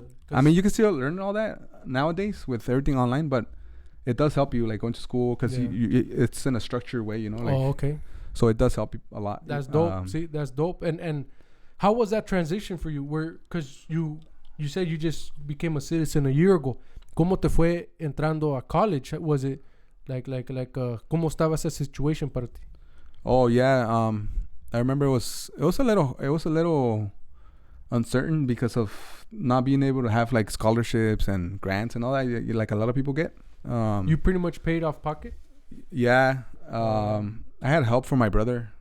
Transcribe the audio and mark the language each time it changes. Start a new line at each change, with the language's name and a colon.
English: I mean, you can still learn all that nowadays with everything online, but it does help you like going to school because it's in a structured way, you know. Like, okay. So it does help you a lot. That's dope. See, that's dope. And how was that transition for you? Because you said you just became a citizen a year ago.
Spanish: ¿Cómo te fue entrando a college?
English: Was it like
Spanish: cómo estaba esa situation para ti?
English: Oh yeah. I remember it was a little uncertain because of not being able to have like scholarships and grants and all that like a lot of people get. You pretty much paid off pocket? Yeah. I had help from my brother.